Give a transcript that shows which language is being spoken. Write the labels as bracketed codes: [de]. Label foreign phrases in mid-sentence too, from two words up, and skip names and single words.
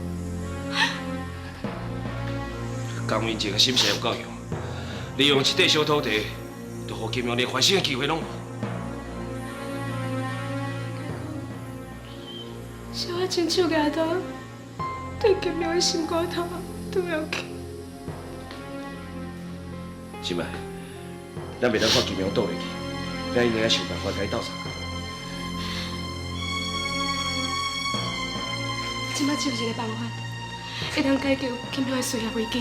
[nan] 江明静的心性有够用，利用一块小土地，就互金明连翻身的机会拢无。是我亲手举刀，对金明的心肝头拄了去。心爱，咱袂当看金明倒落去，咱应该想办法甲伊斗相共。即摆只有一个办法，会当解决金雄的事业危机，